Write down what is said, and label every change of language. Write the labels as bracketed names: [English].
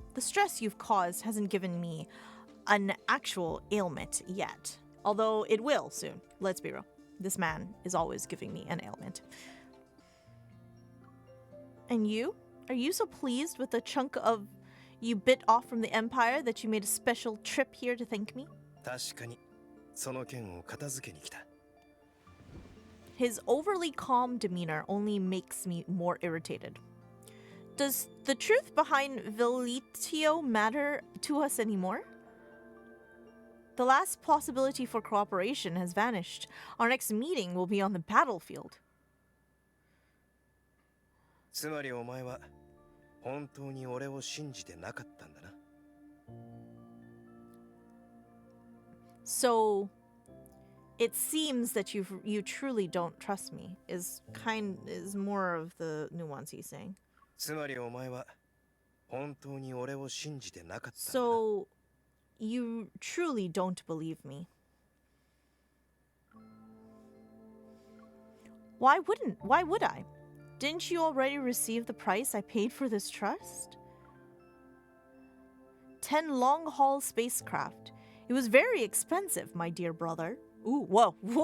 [English] The stress you've caused hasn't given me an actual ailment yet. Although it will soon. Let's be real. This man is always giving me an ailment. And you? Are you so pleased with the chunk of you bit off from the Empire that you made a special trip here to thank me? [Japanese] 確かに、その件を片付けに来た。 [English] His overly calm demeanor only makes me more irritated. Does the truth behind Velitio matter to us anymore? The last possibility for cooperation has vanished. Our next meeting will be on the battlefield. [Japanese] つまりお前は本当に俺を信じてなかったんだな。 [English] So, it seems that you truly don't trust me. Is more of the nuance he's saying. [Japanese] つまりお前は本当に俺を信じてなかったんだな。 [English] So, you truly don't believe me. Why would I? Didn't you already receive the price I paid for this trust? 10 long-haul spacecraft. It was very expensive, my dear brother. Ooh, whoa.